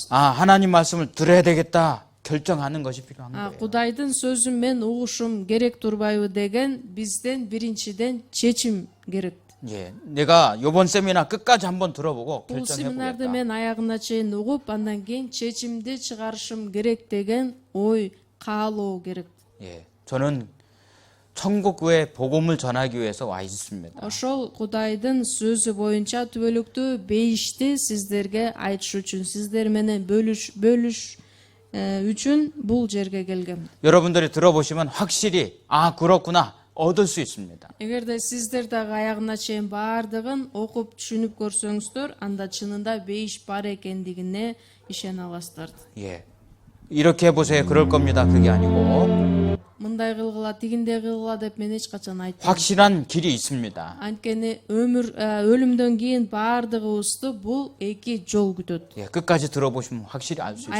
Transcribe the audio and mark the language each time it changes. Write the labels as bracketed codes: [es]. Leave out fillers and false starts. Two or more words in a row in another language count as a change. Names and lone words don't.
[ko] 하나님 말씀을 들어야 되겠다 결정하는 것이 필요한 거예요. [ky] Кудайдын сөзүн мен угушум керек турбайбы деген бизден биринчиден чечим керек. [ko] 예, 내가 이번 세미나 끝까지 한번 들어보고 [ky] Бул семинарды [ko] 결정해보겠다. [ky] мен аягына чейин угуп, андан кийин чечимди чыгарышым керек деген ой, каалоо керек. [ko] 예, 저는 천국의 복음을 전하기 위해서 와 있습니다. [ky] Ошол Кудайдын сөзү боюнча түбөлүктү бейишти сиздерге айтыш үчүн, сиздер менен бөлүш үчүн бул жерге келгем. [ko] 여러분들이 들어보시면 확실히 그렇구나 얻을 수 있습니다. [ky] Эгерде сиздер дагы аягына чейин баардыгын окуп түшүнүп көрсөңүздөр, анда чынында бейиш бар экендигине ишене аласыздар. [ko] 예, 이렇게 해보세요. 그럴 겁니다. 그게 아니고 [ky] Мындай кылгыла, тигиндей кылгыла деп мен эч качан айтпайм. [ko] 확실한 길이 있습니다. [ky] Анткени өлүмдөн кийин баардыгыбызды бул эки жол күтөт. [ko] 예, 끝까지 들어보시면 확실히 알 수 있어요.